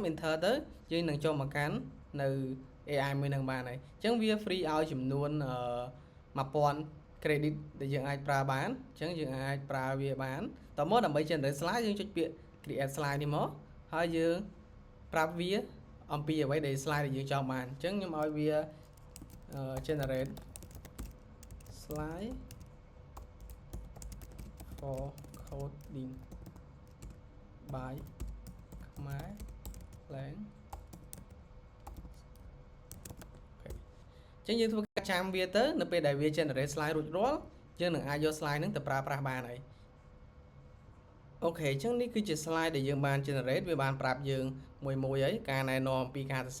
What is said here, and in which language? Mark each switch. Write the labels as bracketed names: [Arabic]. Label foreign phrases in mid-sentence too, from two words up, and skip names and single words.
[Khmer] enter ទៅយើងនឹងចូលមកកាន់នៅ AI មួយនឹងបានហើយអញ្ចឹងវា free ឲ្យចំនួន1000 credit ដែលយើងអាចប្រើបានអញ្ចឹងយើងអាចប្រើវាបានតមកដើម្បី [English] generate slide [Khmer] យើងចុចពាក្យ [English] create slide [Khmer] នេះមកហើយយើងប្រាប់វាអំពីអ្វីដែល slide ដែលយើងចង់បានអញ្ចឹងខ្ញុំឲ្យវា [English] generate slide for coding by [Khmer] ខ្មែរ lang ចឹងយើងធ្វើការចាំវាទៅនៅពេលដែលវា [English] generate slide [Khmer] រួចរាល់យើងនឹងអាចយក slide ហ្នឹងទៅប្រើប្រាស់បានហើយអូខេអញ្ចឹងនេះគឺជា slide ដែលយើងបាន generate វាបានប្រាប់យើងមួយហើយការណែនាំអំពីការសរ